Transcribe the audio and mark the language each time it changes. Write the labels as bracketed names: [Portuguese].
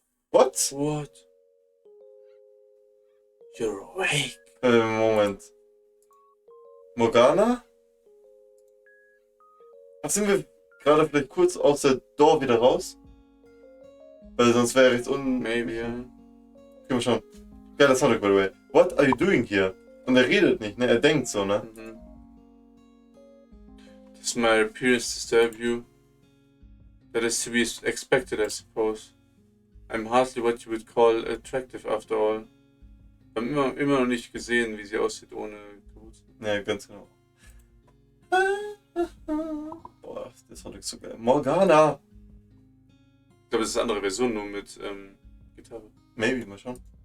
[English] What? What? You're awake. [German] Moment. Morgana? Ach, sind wir gerade vielleicht kurz aus der Door wieder raus? Weil sonst wäre jetzt [English] Maybe, ja. [German] Können wir schon. Geiler Soundtrack, [English] by the way. What are you doing here? [German] Und er redet nicht, ne? Er denkt so, ne? [English] Does my appearance disturb you? That is to be expected, I suppose. I'm hardly what you would call attractive after all. [German] Wir haben immer noch nicht gesehen, wie sie aussieht ohne Kapuze. Ja, ganz genau. Boah, das Soundtrack ist so geil. Morgana! Ich glaube, das ist eine andere Version, nur mit Gitarre. [English] Maybe, [German] mal schauen.